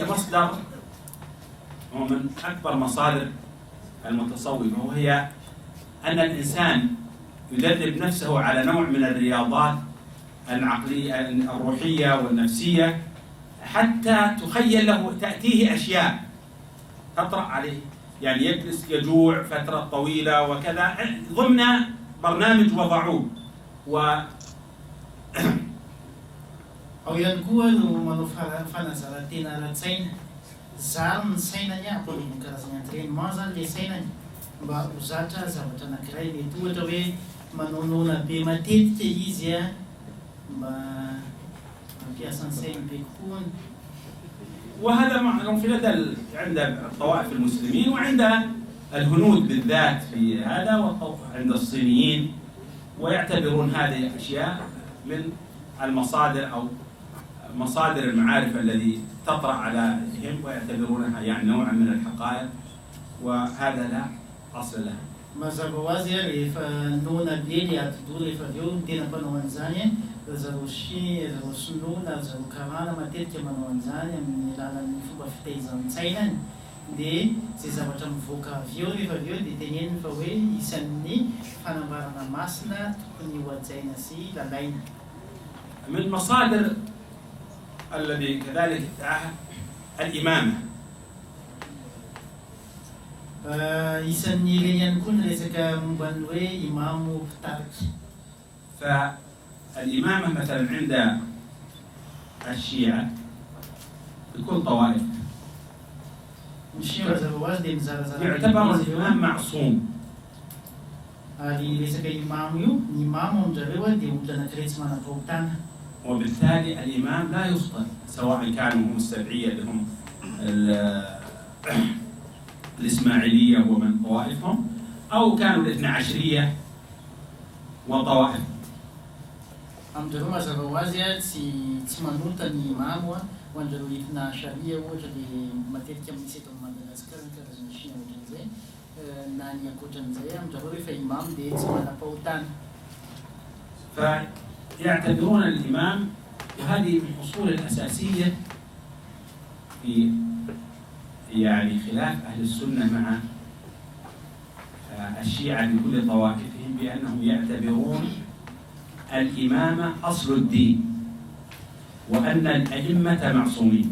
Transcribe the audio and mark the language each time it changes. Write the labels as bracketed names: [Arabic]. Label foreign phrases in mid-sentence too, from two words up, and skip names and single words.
[Arabic] مصدر ومن أكبر مصادر المتصوفة، وهي أن الإنسان يدرب نفسه على نوع من الرياضات العقلية الروحية والنفسية حتى تخيل له تأتيه أشياء تطرأ عليه، يعني يجلس يجوع فترة طويلة وكذا ضمن برنامج وضعوه [Malagasy] Ao ihany koa no manao fanazarantena ara-tsaina, zary ny sainany ampony karazana entraînement zany le sainany mba ho zatra zavatra anankiray. Mety ohatra hoe manaonona be matetika izy mba mampiasa ny sainy be kokoa. [Arabic] وهذا معروف عند الطوائف المسلمين وعند الهنود بالذات في هذا، وعند الصينيين، ويعتبرون هذه الأشياء من المصادر أو مصادر المعارف الذي تطرأ عليهم، ويعتبرونها يعني نوعا من الحقائق، وهذا لا أصل له. [Malagasy] Mazava ho azy rehefa nona be le ati-doha rehefa avy eo tena mpanao an'izany zareo Chine, zareo Sinoa, zareo Karana matetika manao an'izany amin'ny alalan'ny fomba fitaizan-tsainany. Dia zay zavatra mivoaka avy eo rehefa avy eo dia teneniny fa hoe isan'ny fanambarana masina tokony ho hajaina sy lalaina. [Arabic] من مصادر الذي كذلك ادعاها الإمامة. [Malagasy] Isan'ny ireny ihany koa ny resaka momba ny hoe imamo mpitariky. [Arabic] فالإمامة مثلا عند الشيعة بكل طوائف يعتبر الإمام معصوم. وبالتالي الإمام لا يخطئ، سواء كانوا هم السبعية اللي هم الإسماعيلية ومن طوائفهم، أو كانوا الاثنى عشرية وطوائف. [Malagasy] Amjareo mazava ho azy tsy manota ny imamo ho anjareo etina sharia ohatra dia matetika misy eto Madagasikara ny karazana Chine ohatran'izay na ny ankoatran'izay amjareo rehefa imamo dia tsy manam-pahotana. [Arabic] فيعتبرون الإمام، وهذه من الأصول الأساسية في يعني خلاف أهل السنة مع الشيعة بكل طوائفهم، بأنهم يعتبرون الإمامة أصل الدين، وأن الأئمة معصومين.